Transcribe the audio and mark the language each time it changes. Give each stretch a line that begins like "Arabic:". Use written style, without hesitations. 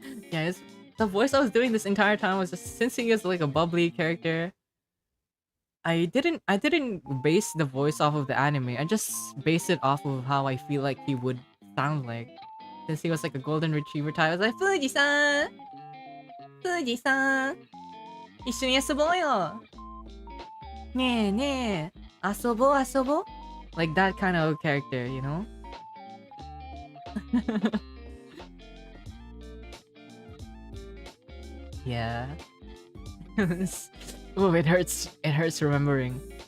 English: Yeah, the voice I was doing this entire time was just, since he is like a bubbly character, I didn't base the voice off of the anime. I just based it off of how I feel like he would sound like. Since he was like a golden retriever type, I was like, Fuji-san!
Japanese: Fuji-san! 一緒に遊ぼうよ! ねえねえ、遊ぼう遊ぼう?
English: Like that kind of character, you know? Yeah. Oh, it hurts. It hurts remembering.